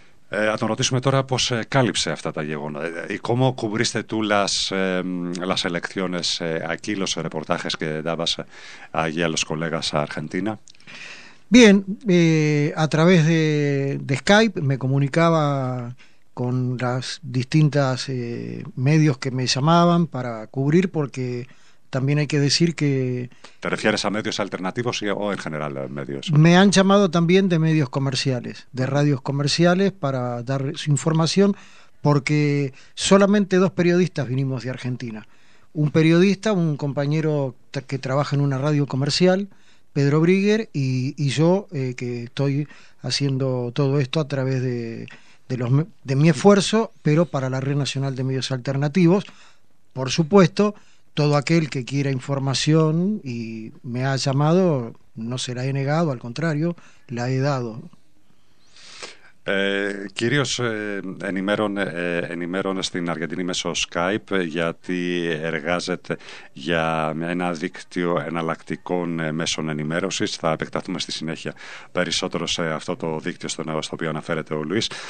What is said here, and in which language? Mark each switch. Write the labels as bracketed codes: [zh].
[el] Θα τον ρωτήσουμε τώρα πώς κάλυψε αυτά τα γεγονότα. [es] ¿Cómo cubriste tú las elecciones aquí, los reportajes que dabas allí a los colegas a Argentina? Bien, a través de Skype me comunicaba con las distintas medios que me llamaban para cubrir, porque también hay que decir que... ¿Te refieres a medios alternativos o en general a medios? Me han llamado también de medios comerciales, de radios comerciales, para dar su información, porque solamente dos periodistas vinimos de Argentina. Un periodista, un compañero que trabaja en una radio comercial, Pedro Brigger, y yo, que estoy haciendo todo esto a través de mi esfuerzo, pero para la Red Nacional de Medios Alternativos, por supuesto. Todo aquel que quiera información y me ha llamado, no se la he negado, al contrario, la he dado. [el] Κυρίως ενημέρωνε στην Αργεντινή μέσω Skype, γιατί εργάζεται για ένα δίκτυο εναλλακτικών μέσων ενημέρωσης. Θα επεκταθούμε στη συνέχεια περισσότερο σε αυτό το δίκτυο στο οποίο αναφέρεται ο Λουίς.